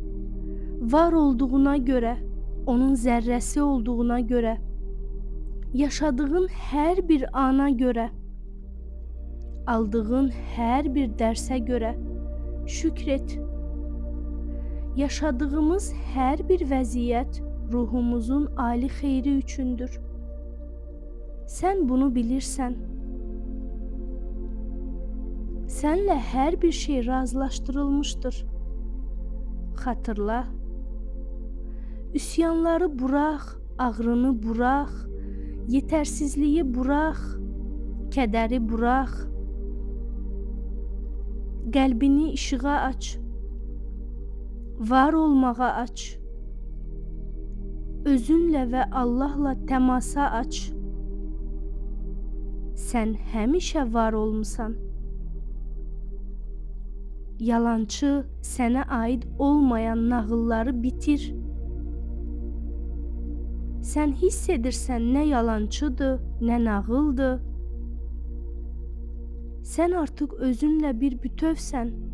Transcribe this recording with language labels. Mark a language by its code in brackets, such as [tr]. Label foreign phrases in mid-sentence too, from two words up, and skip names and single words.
[az] Var olduğuna göre, onun zərrəsi olduğuna göre, yaşadığın hər bir ana göre, aldığın hər bir dərsə göre şükret. Yaşadığımız hər bir vəziyyət ruhumuzun ali xeyri üçündür. Sen bunu bilirsən. [tr] Senle her bir şey razılaştırılmıştır. Hatırla. Üsyanları bırak, ağrını bırak, yetersizliği bırak, kederi bırak. [az] Qəlbini ışığa aç. Var olmağa aç. Özünlə ve Allahla təmasa aç. Sen həmişə var olmusan. Yalancı, sənə aid olmayan nağılları bitir. Sen hiss edirsən nə yalancıdır, nə nağıldır. Sen artık özünlə bir bütövsən.